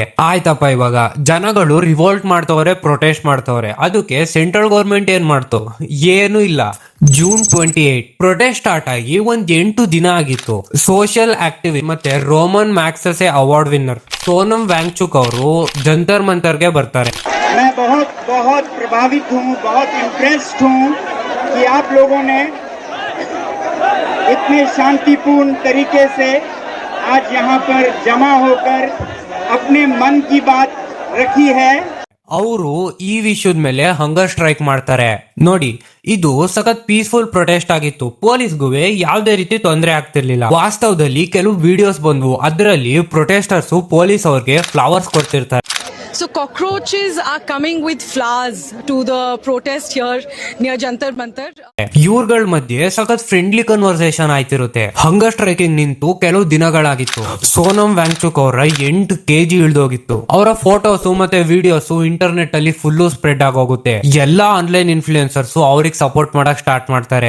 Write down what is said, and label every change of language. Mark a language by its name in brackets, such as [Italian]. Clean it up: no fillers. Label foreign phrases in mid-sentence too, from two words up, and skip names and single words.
[Kannada] ಆಯ್ತಪ್ಪ, ಇವಾಗ ಜನಗಳು ರಿವೋಲ್ಟ್ ಮಾಡ್ತವ್ರೆ, ಪ್ರೊಟೆಸ್ಟ್ ಮಾಡ್ತವ್ರೆ. ಅದಕ್ಕೆ [English] central government [Kannada] ಏನ್ ಮಾಡ್ತು? ಏನು ಇಲ್ಲ. ಜೂನ್ 28 [English] protest start [Kannada] ಆಗಿ ಒಂದ್ 8 ದಿನ ಆಗಿತ್ತು. [English] social activist [Kannada] ಮತ್ತೆ ರೋಮನ್ ಮ್ಯಾಗ್ಸೆಸೆ [English] award winner [Kannada] ಸೋನಮ್ ವಾಂಗ್ಚುಕ್ ಅವರು ಜಂತರ್ ಮಂತರ್ಗೆ ಬರ್ತಾರೆ. [Hindi] मैं बहुत बहुत प्रभावित हूँ, बहुत इम्प्रेस्ड हूँ कि आप लोगों ने इतने शांतिपूर्ण तरीके से आज यहाँ पर जमा होकर अपने मन की बात रखी है. [Kannada] ಅವರು ಈ ವಿಷಯದ ಮೇಲೆ [English] hunger strike [Kannada] ಮಾಡ್ತಾರೆ. ನೋಡಿ, ಇದು ಸಖತ್ [English] peaceful protest [Kannada] ಆಗಿತ್ತು. ಪೊಲೀಸ್ಗೂ ಯಾವುದೇ ರೀತಿ ತೊಂದರೆ ಆಗ್ತಿರ್ಲಿಲ್ಲ. ವಾಸ್ತವದಲ್ಲಿ ಕೆಲವು ವಿಡಿಯೋಸ್ ಬಂದ್ವು, ಅದರಲ್ಲಿ [English] protesters police [Kannada] ಅವ್ರಿಗೆ ಫ್ಲವರ್ಸ್ ಕೊಡ್ತಿರ್ತಾರೆ. [English] So cockroaches are coming with flowers to the protest here near Jantar Mantar. [Kannada] ಇವ್ರಗಳ ಮಧ್ಯೆ ಸಖತ್ [English] friendly conversation [Kannada] ಆಯ್ತಿರುತ್ತೆ. [English] hunger striking [Kannada] ನಿಂತು ಕೆಲವು ದಿನಗಳಾಗಿತ್ತು. ಸೋನಮ್ ವಾಂಗ್ಚುಕ್ ಅವರ 8 kg ಇಳ್ದೋಗಿತ್ತು. ಅವರ ಫೋಟೋಸ್ ಮತ್ತೆ ವಿಡಿಯೋಸ್ ಇಂಟರ್ನೆಟ್ ಅಲ್ಲಿ [English] full spread [Kannada] ಆಗೋಗುತ್ತೆ. ಎಲ್ಲಾ [English] online influencers [Kannada] ಅವ್ರಿಗೆ ಸಪೋರ್ಟ್ ಮಾಡಕ್ ಸ್ಟಾರ್ಟ್ ಮಾಡ್ತಾರೆ.